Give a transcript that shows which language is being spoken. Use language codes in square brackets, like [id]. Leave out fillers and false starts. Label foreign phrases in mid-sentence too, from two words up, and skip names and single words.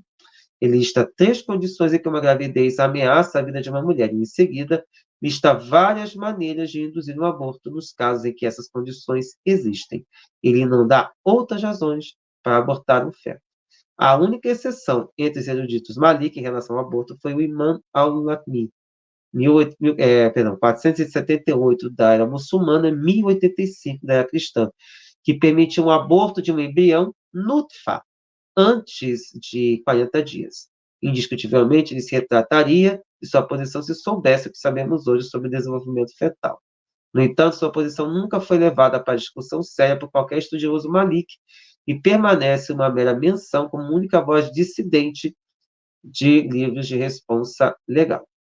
[pt] Ele lista 3 condições em que uma gravidez ameaça a vida de uma mulher, e, em seguida, lista várias maneiras de induzir um aborto nos casos em que essas condições existem. Ele não dá outras razões para abortar um feto. A única exceção entre os eruditos Malik em relação ao aborto foi o Imam al-Latmi, 478 da era muçulmana, 1085 da era cristã, que permitiu um aborto de um embrião nutfa, antes de 40 dias. Indiscutivelmente, ele se retrataria de sua posição se soubesse o que sabemos hoje sobre o desenvolvimento fetal. No entanto, sua posição nunca foi levada para discussão séria por qualquer estudioso Malik e permanece uma mera menção como única voz dissidente de livros de responsa legal.